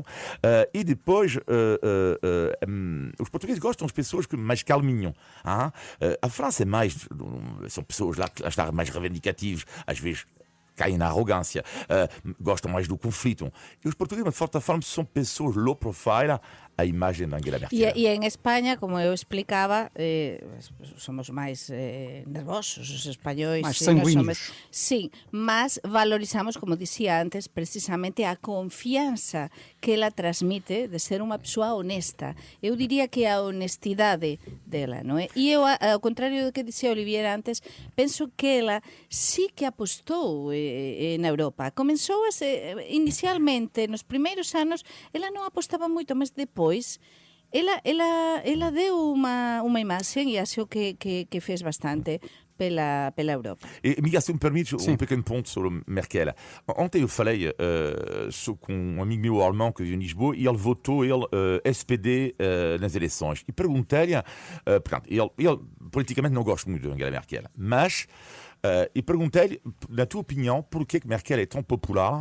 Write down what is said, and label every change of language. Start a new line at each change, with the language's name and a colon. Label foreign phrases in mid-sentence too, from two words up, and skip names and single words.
Portuguese: E depois, os portugueses gostam de pessoas que mais calminham. A França é mais, são pessoas lá que estão mais reivindicativas, às vezes caem na arrogância, gostam mais do conflito. E os portugueses, de certa forma, são pessoas
English: low profile,
Portuguese: a imagem da Angela Merkel.
Galician: E en España, como eu explicaba, somos máis nervosos os españois.
Portuguese: Mais sanguíneos.
Galician: Sí, mas valorizamos, como dicía antes, precisamente a confianza que ela transmite de ser unha persoa honesta. Eu diría que a honestidade dela, non é? E eu, ao contrario do que dicía Olivier antes, penso que ela sí que apostou na Europa. Comenzou inicialmente, nos primeiros anos, ela non apostaba moito, mas depois ela deu unha imaxe e acho que fez bastante pela Europa.
Portuguese: E, Miguel, se me permites pequeno ponto sobre Merkel. Ontem eu falei com um amigo meu alemão que vive em Lisboa e ele votou SPD nas eleições. E perguntei-lhe, portanto, ele politicamente não gosta muito de Angela Merkel, mas e perguntei-lhe, na tua opinião, porquê que Merkel é tão popular?